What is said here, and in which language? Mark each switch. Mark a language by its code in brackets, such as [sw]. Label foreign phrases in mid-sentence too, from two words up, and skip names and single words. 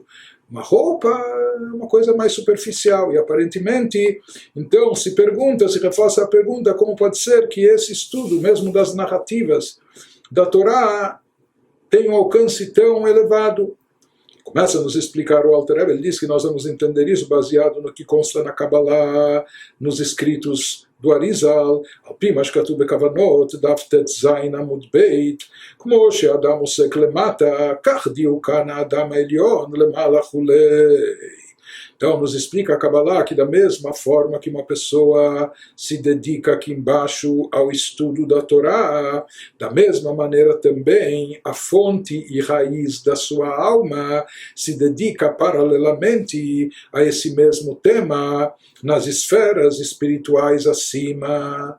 [pt] Uma roupa é uma coisa mais superficial e aparentemente, então se reforça a pergunta, como pode ser que esse estudo, mesmo das narrativas da Torá, tem um alcance tão elevado? Começa a nos explicar o Alter Rebbe, ele diz que nós vamos entender isso baseado no que consta na Kabbalah, nos escritos do Arizal, [he] על פי מה שכתוב בכוונות, דף ט"ז עמוד ב', כמו שאדם עוסק למטה, כך דיוקן האדם העליון למעלה וכולי. [pt] Então, nos explica a Kabbalah que da mesma forma que uma pessoa se dedica aqui embaixo ao estudo da Torá, da mesma maneira também a fonte e raiz da sua alma se dedica paralelamente a esse mesmo tema nas esferas espirituais acima.